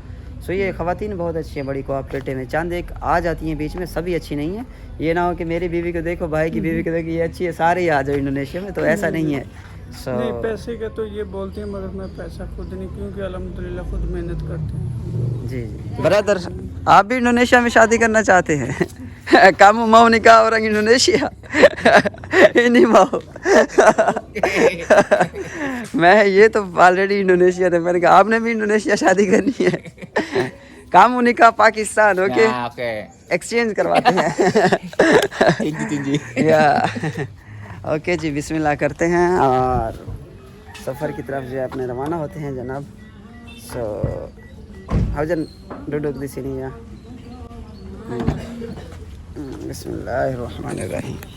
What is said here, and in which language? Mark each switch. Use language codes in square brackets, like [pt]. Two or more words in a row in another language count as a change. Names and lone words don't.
[ur] سو یہ خواتین بہت اچھی ہیں، بڑی کوآپریٹو ہیں۔ چاند ایک آ جاتی ہیں بیچ میں، سبھی اچھی نہیں ہے. یہ نہ ہو کہ میری بیوی کو دیکھو، بھائی کی بیوی کو دیکھو، یہ اچھی ہے، سارے ہی آ جاؤ انڈونیشیا میں، تو ایسا نہیں ہے. نہیں، پیسے کا تو یہ بولتے ہیں، مگر میں پیسہ خود نہیں، کیونکہ الحمدللہ خود محنت کرتے ہیں. جی جی برادر، آپ بھی انڈونیشیا میں شادی کرنا چاہتے ہیں? [id] kamu mau nikah orang Indonesia? ini mau। [ur] میں یہ تو آل ریڈی انڈونیشیا تھے، میں نے کہا آپ نے بھی انڈونیشیا شادی کرنی ہے? [id] kamu nikah [ur] पाकिस्तान, اوکے ایکسچینج کرواتے ہیں. یا اوکے جی، بسم اللہ کرتے ہیں اور سفر کی طرف جو ہے اپنے روانہ ہوتے ہیں جناب. [id] सो हौजन duduk di sini ya बिस्मिल्लाहिर्रहमानिर्रहीम।